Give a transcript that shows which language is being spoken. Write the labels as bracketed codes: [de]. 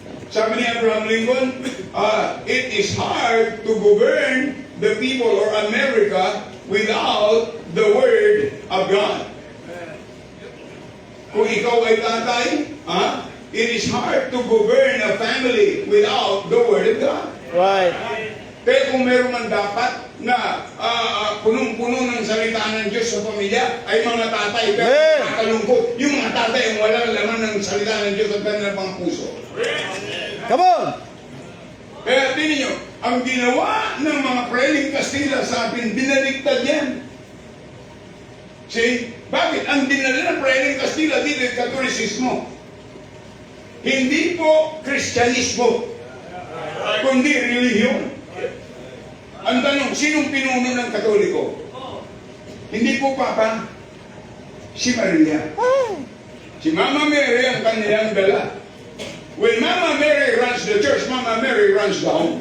[tl] Sabi ni [en] Abraham Lincoln, it is hard to govern the people or America without the Word of God. [tl] Kung ikaw ay tatay, [en] it is hard to govern a family without the Word of God. Right. [tl] Kaya kung meron man dapat na punong-puno ng salita ng Diyos sa pamilya, ay mga tatay, pero nakakalungkot, yung mga tatay ang walang laman ng salita ng Diyos at kanilang pang puso. [en] Come on. [tl] Kaya tingnan nyo, ang ginawa ng mga Preling Kastila sa atin, binaliktad yan. See? Bakit? Ang dinala ng Preling Kastila dito ay Katolisismo. Hindi po Kristyanismo, kundi relihiyon. Ang tanong, sinong pinuno ng Katoliko? Hindi po Papa, si Maria. Si Mama Mary ang kanilang dala. [en] When Mama Mary runs the church, Mama Mary runs the home.